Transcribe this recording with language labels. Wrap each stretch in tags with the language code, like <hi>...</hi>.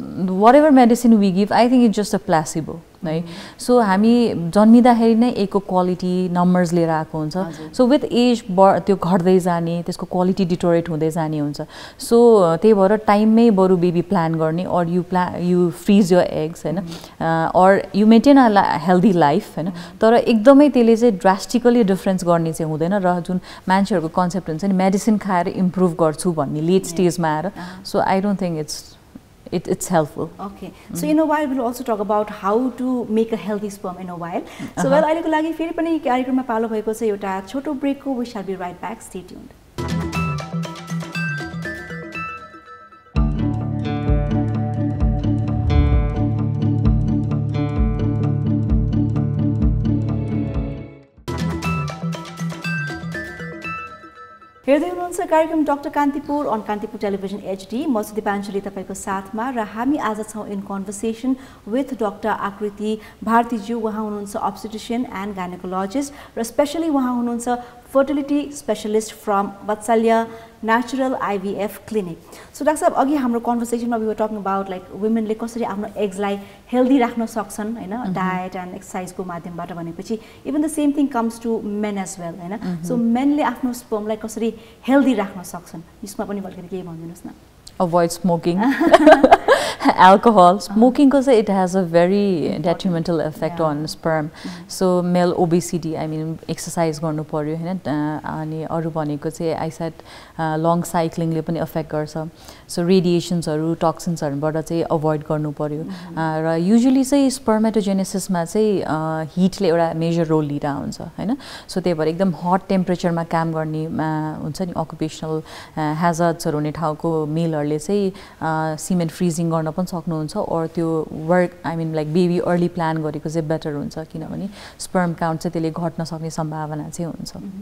<en>whatever medicine we give I think it's just a placebo</en> <ne>है so हामी जन्मिदाखेरि नै एको quality numbers लिएर आएको हुन्छ सो विथ एज त्यो घट्दै जाने त्यसको क्वालिटी डिटोरेट हुँदै जाने हुन्छ सो त्यही भएर टाइममै बरु बेबी प्लान गर्ने और यु फ्रीज योर एग्स हैन और you maintain a healthy life हैन तर एकदमै त्यसले चाहिँ ड्रास्टिकली डिफरेन्स गर्ने चाहिँ हुँदैन र जुन मान्छेहरुको कन्सेप्ट हुन्छ नि मेडिसिन खाएर इम्प्रुभ गर्छु भन्ने लेट स्टेजमा आएर</ne> <en>So I don't think it's helpful. Okay. So in a while we'll also talk about how to make a healthy sperm in a while.</en> <ne>So well अहिलेको लागि फेरि पनि कार्यक्रममा पालो भएको छ एउटा छोटो ब्रेकको</ne> <en>we shall be right back. Stay tuned.</en> <ne>हेर्दै हुनुहुन्छ कार्यक्रम doctor Kantipur on Kantipur television HD म छु दिपाञ्जली तपाईको साथमा र हामी आज छौं इन कन्भर्सेसन विथ डाक्टर आकृति भारती ज्यू उहाँ हुनुहुन्छ obstetrician and gynecologist र स्पेशली उहाँ हुनुहुन्छ fertility specialist from Vatsalya natural IVF clinic. So doctor साहब अघि हाम्रो कन्भर्सेसनमा</ne> <en>we were talking about like</en> <ne>women ले कसरी आफ्नो एग्स लाई हेल्दी राख्न सक्छन् हैन डायट एन्ड एक्सरसाइज को माध्यमबाट भनेपछि</ne> <en>even the same thing comes to men as well</en> <ne>हैन. So men ले आफ्नो स्पर्म लाई कसरी हेल्दी राख्न सक्छन् यसमा पनि अलिकति के भनिदिनुस् न.</ne> <en>Avoid smoking. Alcohol. Smoking because it has a very detrimental effect on sperm.</en> <ne>So male obesity, I mean exercise गर्नु पर्यो हैन अनि अरु भनेको चाहिँ I said long cycling ले पनि affect गर्छ. So radiations हरु toxins हरुबाट चाहिँ avoid गर्नु पर्यो. र usually चाहिँ spermatogenesis मा चाहिँ heat ले एउटा major role लिइरा हुन्छ हैन. So त्यही भएर एकदम hot temperature मा काम गर्ने हुन्छ नि occupational hazards हरु हुने ठाउँको male ले चाहिँ सीमेन फ्रीजिङ गर्न पनि सक्नुहुन्छ और त्यो work I mean like baby early plan गरेको चाहिँ बेटर हुन्छ किनभने स्पर्म काउन्ट चाहिँ त्यसले घट्न सक्ने सम्भावना चाहिँ हुन्छ.</ne>